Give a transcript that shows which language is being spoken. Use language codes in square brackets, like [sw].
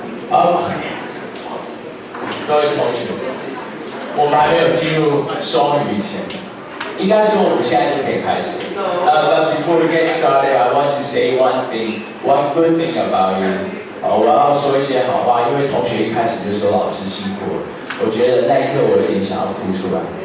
[zh] 好，各位同学，我们还没有进入双语前，应该说我们现在就可以开始。 [en] But before we get started, I want to say one good thing about you. [zh] 我要说一些好话，因为同学一开始就说老师辛苦了，我觉得那一刻我有点想要哭出来。